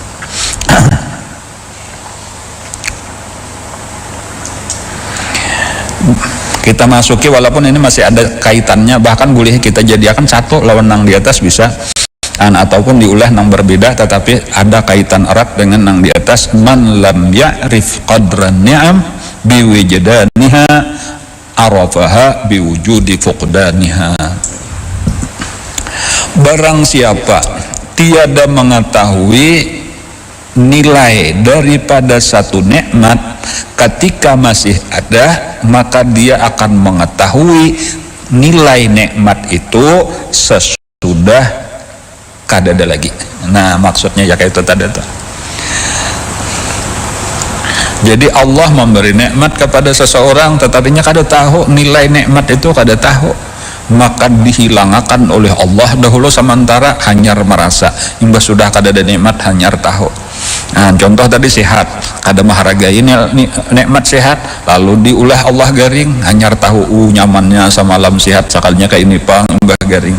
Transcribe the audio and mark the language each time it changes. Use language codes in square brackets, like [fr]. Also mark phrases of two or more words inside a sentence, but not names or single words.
[bjn] Kita masuki walaupun ini masih ada kaitannya, bahkan boleh kita jadikan satu lawan nang di atas bisa ataupun diulah nang berbeda tetapi ada kaitan erat dengan nang di atas. [ar] من لم يعرف قدر النعم بوجدانها عرفها بوجود فقدانها. [bjn] Barang siapa tiada mengetahui nilai daripada satu nikmat ketika masih ada, maka dia akan mengetahui nilai nikmat itu sesudah kada ada lagi. Nah maksudnya ya kayak itu tadi tuh. Jadi Allah memberi nikmat kepada seseorang tetapinya kada tahu nilai nikmat itu, kada tahu, maka dihilangkan oleh Allah dahulu sementara hanyar merasa. Imbas sudah kada ada nikmat hanyar tahu. Nah, contoh tadi sehat, kada menghargai nikmat sehat, lalu diulah Allah garing, hanyar tahu nyamannya samalam sehat sakalnya kayak ini pang mbah garing.